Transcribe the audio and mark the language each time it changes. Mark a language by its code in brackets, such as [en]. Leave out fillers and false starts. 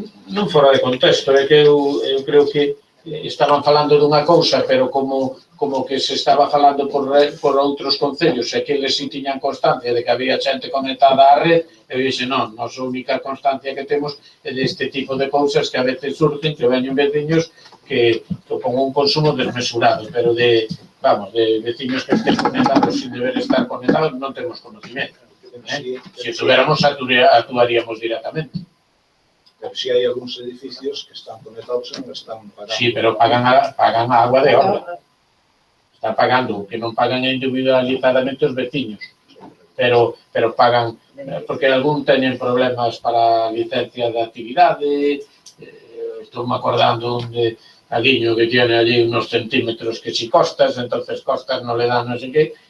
[gl] Non fora de contexto, é que eu creo que estaban falando dunha cousa, pero como que se estaba falando por outros concellos e que eles si tiñan constancia de que había xente conectada á red, eu dixe, non, nos a única constancia que temos é deste tipo de cousas que a veces surgen, que veñen veciños que con un consumo desmesurado, pero de veciños que estén conectados sin deber estar conectados non temos conocimiento. [es] Se tuviéramos, actuaríamos directamente. [gl] Pero si hai algúns edificios que están conectados e non están pagando. Sí, pero pagan a agua de obra. Están pagando, que non pagan individualizadamente os veciños. Pero pagan, porque algún teñen problemas para licencia de actividade. Estou me acordando de Aguiño que tiene allí unos centímetros que si costas, entonces costas non le dan non sei que.